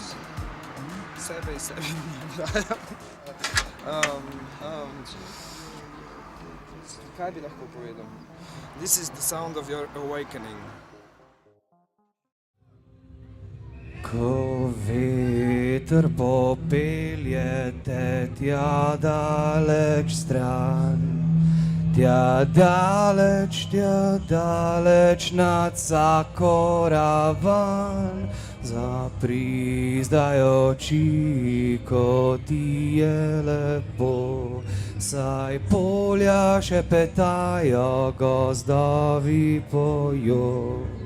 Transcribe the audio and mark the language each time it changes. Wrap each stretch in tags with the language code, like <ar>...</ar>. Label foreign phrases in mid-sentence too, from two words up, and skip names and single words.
<sl>Sebe iz sebe njim dajem. Kaj bi lahko povedal?</sl> <en>This is the sound of your awakening.</en> <sl>Ko veter popelje te tja daleč stran, tja daleč nad vsako ravan, zaprizdaj oči, ko ti je lepo, saj polja šepetajo, gozdovi pojo.</sl>